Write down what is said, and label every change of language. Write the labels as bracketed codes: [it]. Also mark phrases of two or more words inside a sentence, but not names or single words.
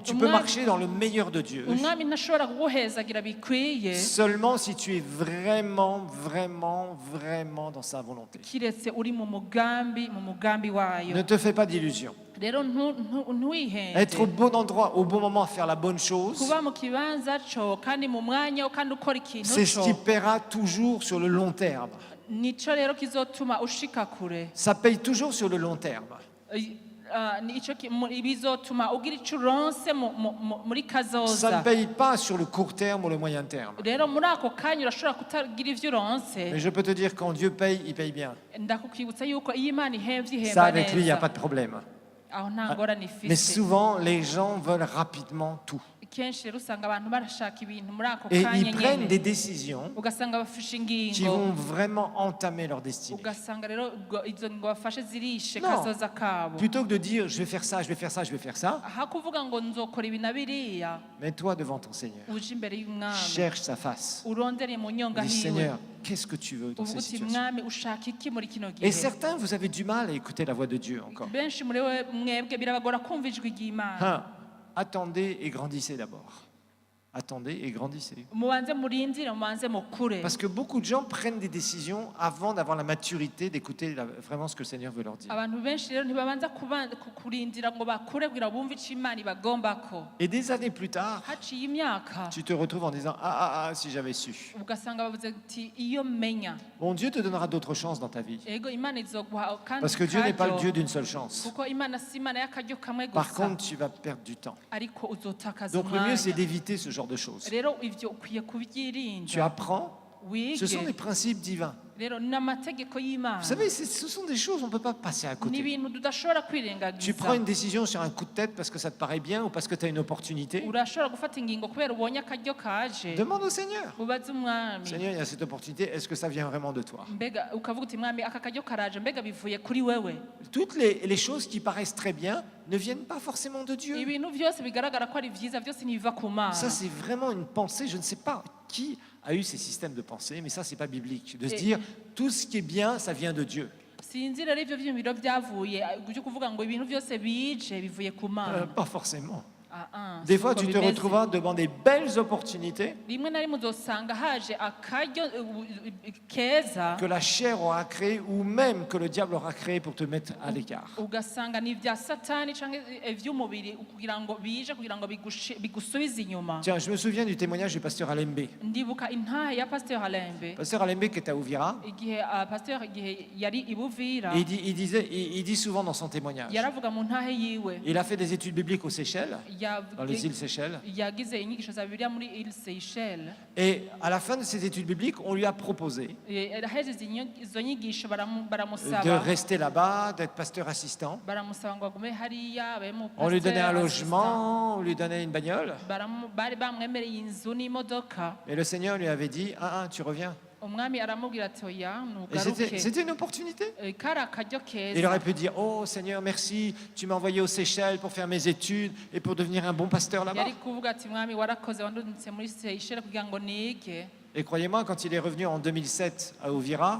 [fr] Tu peux [rn] Umwami- [fr] marcher dans le meilleur de Dieu. [rn] umwami ntashobora kuguhezagira bikwiye [fr] Seulement si tu es vraiment, vraiment, vraiment dans sa volonté. [rn] kiretse uri mu mugambi wayo. [fr] Ne te fais pas d'illusions. [rn] rero ntuwihende [fr] Être au bon endroit, au bon moment, à faire la bonne chose, [rn] kuba mu kibanza co kandi mu mwanya wo kandi ukora ikintu [fr] c'est ce qui [rn] co [fr] paiera toujours sur le long terme. [rn] nico rero kizotuma ushika kure. [fr] Ça paye toujours sur le long terme. [rn] Bizotuma ugira ico uronse muri [fr] Ça ne [rn] kazoza. [fr] paye pas sur le court terme ou le moyen terme. [rn] rero muri ako kanya urashobora kutagira ivyo uronse. [fr] Mais je peux te dire, quand Dieu paye, il paye bien. [rn] ndakukwibutsa yuko iyo Imana ihemvye [fr] Ça, [rn] ihemba [fr] avec lui, il n'y a [rn] neza. [fr] pas de problème. [rn] aho nta ngorane [fr] Mais [rn] ifise. [fr] souvent, les gens veulent rapidement tout. [rn] kenshi rero usanga abantu barashaka ibintu muri ako [fr] Et [rn] kanya [fr] ils prennent des [rn] nyene, [fr] décisions [rn] ugasanga bafashe [fr] qui [rn] ingingo, [fr] vont vraiment entamer leur destinée. [rn] ugasanga rero izo ngingo bafashe zirishe [fr] Non. [rn] kazoza kabo. [fr] Plutôt que de dire, je vais faire ça, je vais faire ça, je vais faire ça, [rn] aha kuvuga ngo nzokora ibi na biriya, [fr] mets-toi devant ton Seigneur. [rn] uje imbere y'umwami [fr] Cherche sa face. [rn] urondere mu nyonga [fr] Dis, [rn] hiwe, [fr] Seigneur, qu'est-ce que tu veux dans [rn] uvuga [fr] cette [rn] uti [fr] situation? [rn] mwami ushaka iki muri kino [fr] Et [rn] gihe. [fr] certains, vous avez du mal à écouter la voix de Dieu encore. [rn] benshi muri mwebwe birabagora kumva ijwi ry'Imana. [fr] Hein, attendez et grandissez d'abord. Attendez et grandissez. [rn] mubanze murindire mubanze mukure. [fr] Parce que beaucoup de gens prennent des décisions avant d'avoir la maturité d'écouter vraiment ce que le Seigneur veut leur dire. [rn] abantu benshi rero ntibabanza kurindira ngo bakure kugira bumve ico Imana ibagombako. [fr] Et des années plus tard, [rn] haciye imyaka [fr] tu te retrouves en disant, si j'avais su. [rn] ugasanga bavuze ati iyo menya. [fr] Bon, Dieu te donnera d'autres chances dans ta vie. [rn] ego Imana izoguha kandi [fr] Parce que Dieu n'est pas le [rn] karyo, [fr] Dieu d'une seule chance. [rn] kuko Imana si Imana y'akaryo kamwe [fr] Par [rn] gusa, [fr] contre, tu vas perdre du temps. [rn] ariko uzotakaza [fr] Donc le mieux, c'est [rn] umwanya. [fr] d'éviter ce genre de choses. [rn] rero ivyo ukwiye [fr] Tu [rn] kubyirinda, [fr] apprends, ce sont des [rn] wige. [fr] principes divins. [rn] rero n'amategeko y'Imana [fr] Vous savez, ce sont des choses, on ne peut pas passer à [rn] ni [fr] côté. [rn] ibintu tudashobora [fr] Tu [rn] kwirengagiza. [fr] prends une décision sur un coup de tête parce que ça te paraît bien ou parce que tu as une opportunité. [rn] urashobora gufata ingingo kubera ubonye akaryo kaje, [fr] Demande au Seigneur. [rn] ubaze umwami, [fr] Seigneur, il y a cette opportunité, est-ce que ça vient vraiment de toi? [rn] mbega ukavuga uti mwami aka karyo karaje mbega bivuye kuri wewe. [fr] Toutes les choses qui paraissent très bien ne viennent pas forcément de Dieu. [rn] ibintu byose bigaragara ko ari vyiza byose ntibiva ku Mana. [fr] Ça, c'est vraiment une pensée, je ne sais pas qui a eu ces systèmes de pensée, mais ça, c'est pas biblique. De se dire, tout ce qui est bien, ça vient de Dieu. [rn] sinzi rero ivyo vyiyumviro vyavuye byo kuvuga ngo ibintu byose bije bivuye ku Mana. [fr] Pas forcément. Ah, Des fois, tu te retrouveras devant des belles opportunités [rn] rimwe na rimwe uzosanga haje akaryo keza [fr] que la chair aura créé ou même que le diable aura créé pour te mettre à l'écart. [rn] ugasanga ni vya satani canke ivy'umubiri kugira ngo bije kugira ngo bigusubize inyuma. [fr] Tiens, je me souviens du témoignage du pasteur Alembe. [rn] Ndibuka intahe ya Pasteur Halembe [fr] Pasteur Alembe qui était à Ouvira, [rn] igihe Pasteur igihe yari ibuvira [fr] il dit souvent dans son témoignage, [rn] yaravuga mu ntahe yiwe [fr] il a fait des études bibliques aux Seychelles, dans les îles Seychelles, [rn] yagize inyigisho za Bibiliya muri Île Seychelles. [fr] et à la fin de ces études bibliques, on lui a proposé [rn] Aheze izo nyigisho [fr] de [rn] baramusaba [fr] rester là-bas, d'être pasteur assistant. [rn] baramusaba ngo agume hariya abe mu [fr] On lui donnait un [rn] pasteur [fr] logement, on lui donnait une bagnole, [rn] bari bamwemereye inzu n'imodoka. [fr] et le Seigneur lui avait dit, tu reviens. [rn] Umwami aramubwira ati oya [fr] Et [rn] nugaruke. [fr] c'était une opportunité. [rn] Kari akaryo [fr] Il aurait [rn] keza [fr] pu dire, oh Seigneur, merci, tu m'as envoyé aux Seychelles pour faire mes études et pour devenir un bon pasteur là-bas. [rn] yari kuvuga ati mwami warakoze wandungitse muri Seychelles kugira ngo nige. [fr] Et croyez-moi, quand il est revenu en 2007 à Ouvira,